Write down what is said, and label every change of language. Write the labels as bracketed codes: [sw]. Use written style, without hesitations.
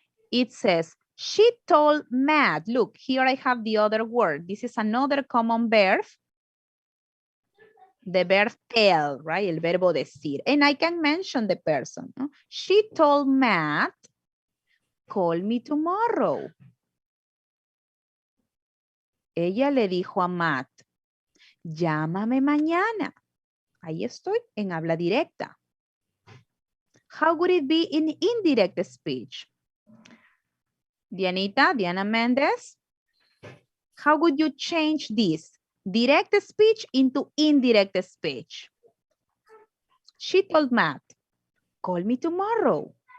[en] It says, she told Matt. Look, here I have the other word. This is another common verb. The verb tell, right? [es] El verbo decir. [en] And I can mention the person. No? She told Matt, call me tomorrow. [es] Ella le dijo a Matt, llámame mañana. Ahí estoy en habla directa. [en] How would it be in indirect speech? Diana Mendez, how would you change this? Direct speech into indirect speech. She told Matt, call me tomorrow.